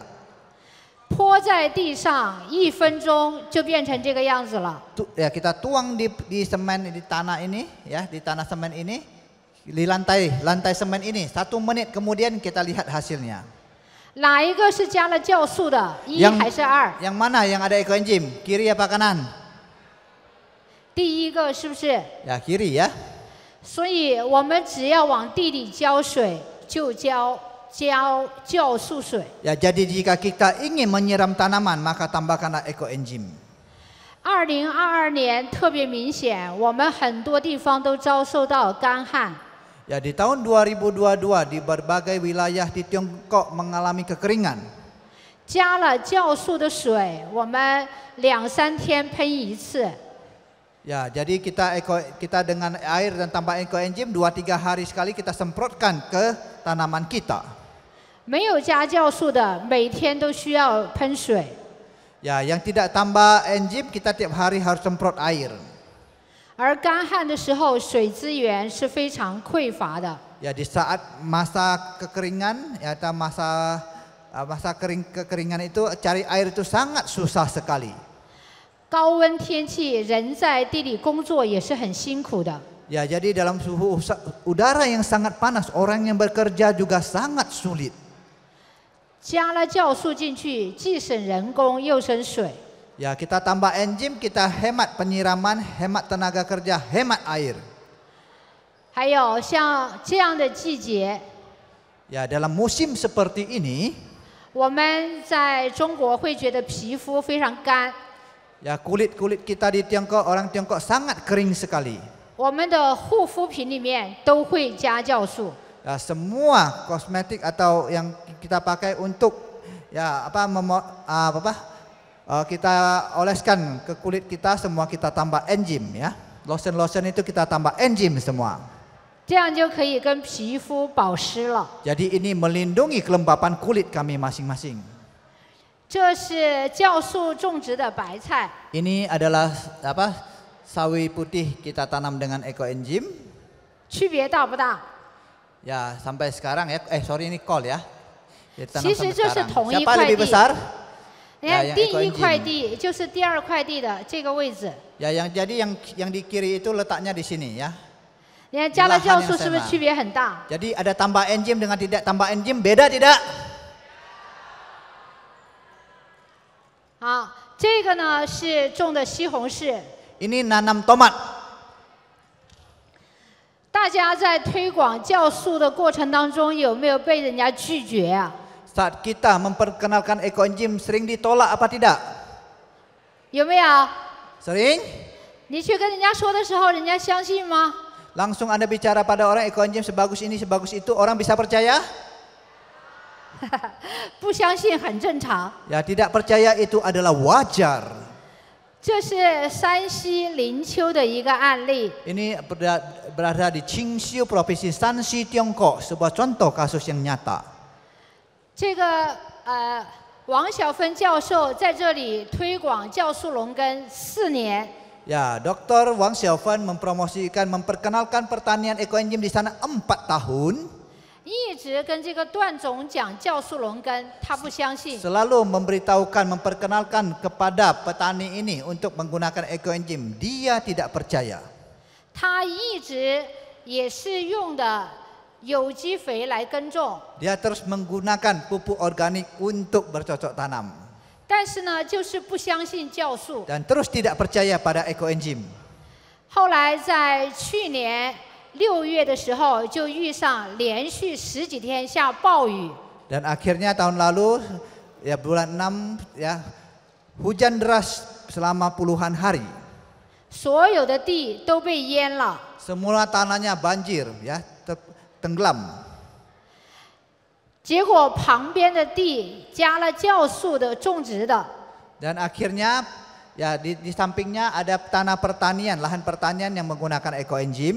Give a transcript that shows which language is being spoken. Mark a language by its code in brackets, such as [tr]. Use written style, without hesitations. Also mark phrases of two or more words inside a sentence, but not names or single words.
[zh] 泼在地上1分钟就变成这个样子了。 [id] Ya, kita tuang di semen di tanah ini ya, di tanah semen ini, di lantai semen ini. 1 menit kemudian kita lihat hasilnya. [zh] 哪一个是加了酵素的？1还是2？ [id] Yang mana yang ada ekoenzim? Kiri apa kanan? [zh] 第一个是不是？ [id] Ya, kiri ya. [zh] 所以我们只要往地里浇水，就浇酵素水。 [id] Ya, jadi jika kita ingin menyiram tanaman, maka tambahkanlah ekoenzim. [zh] 2022 年特别明显，我们很多地方都遭受到干旱。 [id] Ya, di tahun 2022 di berbagai wilayah di Tiongkok mengalami kekeringan. [zh] 加了酵素的水，我们2-3天喷1次。 [id] Ya, jadi kita dengan air dan tambah ekoenzim 2-3 hari sekali kita semprotkan ke tanaman kita. [zh] 没有加酵素的，每天都需要喷水。 [id] Ya, yang tidak tambah enzim kita tiap hari harus semprot air. [zh] 而干旱的时候，水资源是非常匮乏的。 [id] Ya, di saat masa kekeringan, ya atau masa kekeringan itu cari air itu sangat susah sekali. [zh] 高温天气，人在地里工作也是很辛苦的。 [id] Ya, jadi dalam suhu udara yang sangat panas, orang yang bekerja juga sangat sulit. [zh] 加了酵素进去，既省人工又省水。 [id] Ya, kita tambah enzim, kita hemat penyiraman, hemat tenaga kerja, hemat air. [zh] 还有像这样的季节， [id] Ya, dalam musim seperti ini, [zh] 我们在中国会觉得皮肤非常干， [id] ya kulit kita di Tiongkok, orang Tiongkok sangat kering sekali. [zh] 我们的护肤品里面都会加酵素。 [id] Ya, semua kosmetik atau yang kita pakai untuk ya kita oleskan ke kulit kita, semua kita tambah enzim ya. Lotion itu kita tambah enzim semua. [zh] 这样就可以跟皮肤保湿了。 [id] Jadi ini melindungi kelembapan kulit kami masing-masing. [zh] 这是酵素种植的白菜， [id] Ini adalah sawi putih kita tanam dengan ekoenzim. [zh] 区别大不大？ [id] Ya, sampai sekarang ya. Ini kol ya. Ditanam [zh] 其实 [id] sampai [zh] 这是 [id] sekarang. [zh] 同一 [id] Siapa [zh] 块 [id] lebih [zh] 地。 [id] besar? [zh] 你看 [id] yang [zh] 第一 [id] ekoenzim [zh] 块地就是第2块地的这个位置， [id] Ya, yang di kiri itu letaknya di sini ya. [zh] 你看加了 [id] lahan [zh] 酵素 [id] yang [zh] 是不是 [id] sama. [zh] 区别很大？ [id] Jadi ada tambah enzim dengan tidak tambah enzim beda tidak? [zh] 好，这个呢是种的西红柿。 [id] Ini nanam tomat. [zh] 大家在推广酵素的过程当中，有没有被人家拒绝啊？ [id] Saat kita memperkenalkan ekoenzim sering ditolak apa tidak? [zh] 有没有？ [id] Sering? [zh] 你去跟人家说的时候，人家相信吗？ [id] Langsung Anda bicara pada orang ekoenzim sebagus ini, sebagus itu, orang bisa percaya? [zh] 不相信很正常。 [id] Ya, tidak percaya itu adalah wajar. [zh] 这是山西临丘的一个案例。 [id] Ini berada di Qingxiu, Provinsi Shanxi, Tiongkok, sebuah contoh kasus yang nyata. [zh] 这个王小芬教授在这里推广酵素龙根4年。 [id] Ya, Dr. Wang Xiaofan memperkenalkan pertanian ekoenzim di sana 4 tahun. [zh] 一直跟这个段总讲酵素龙根，他不相信。 [id] Selalu memperkenalkan kepada petani ini untuk menggunakan ekoenzim. Dia tidak percaya. [zh] 他一直也是用的有机肥来耕种， [id] Dia terus menggunakan pupuk organik untuk bercocok tanam. [zh] 但是呢，就是不相信酵素。 [id] Dan terus tidak percaya pada ekoenzim. [zh] 后来在去年6月的时候，就遇上连续10几天下暴雨。 [id] Dan akhirnya tahun lalu, ya bulan 6, ya hujan deras selama puluhan hari. [zh] 所有的地都被淹了。 [id] Semua tanahnya banjir, ya tenggelam. [zh] 结果旁边的地加了酵素的种植的。 [id] Dan akhirnya ya di sampingnya ada tanah pertanian, lahan pertanian yang menggunakan ekoenzim.